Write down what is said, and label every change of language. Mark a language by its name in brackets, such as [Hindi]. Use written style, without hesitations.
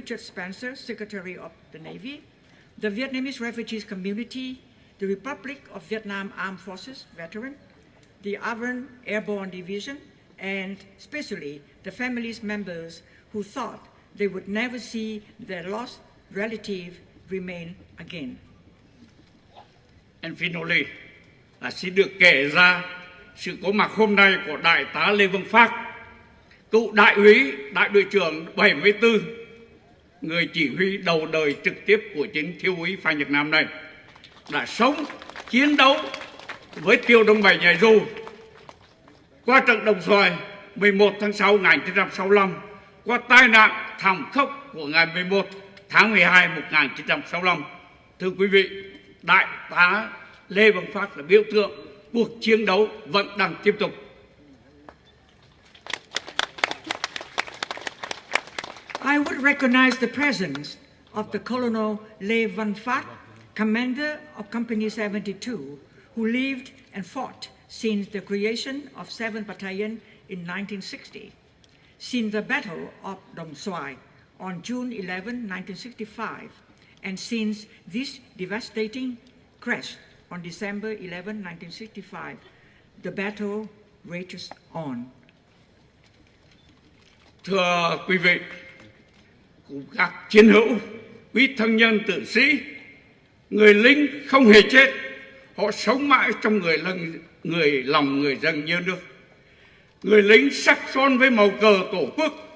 [English] Richard Spencer, Secretary of the Navy, the Vietnamese refugees community, the Republic of Vietnam Armed Forces veteran, the Avon Airborne Division, and especially the families members who thought they would never see their lost relative remain again. And finally, [Vietnamese] xin được kể ra sự có mặt hôm nay của Đại tá Lê Văn Phát, cựu đại úy, đại đội trưởng 74, người chỉ huy đầu đời trực tiếp của chính thiếu úy Phan Nhật Nam này, đã sống, chiến đấu với tiểu đoàn 7 Nhẩy Dù qua trận Đồng Xoài 11 tháng 6 1965, qua tai nạn thảm khốc của ngày 11 tháng 12 1965. Thưa quý vị, Đại tá Lê Văn Phát là biểu tượng cuộc chiến đấu vẫn đang tiếp tục. [English] I would recognize the presence of the Colonel Lê Văn Phát, commander of Company 72, who lived and fought since the creation of 7th Battalion in 1960, since the Battle of Đồng Xoài on June 11, 1965, and since this devastating crash on December 11, 1965, the battle rages on. [Vietnamese] Thưa quý vị, cùng các chiến hữu, quý thân nhân tử sĩ, người lính không hề chết, họ sống mãi trong lòng người dân nhớ nước. Người lính sắc son với màu cờ Tổ quốc.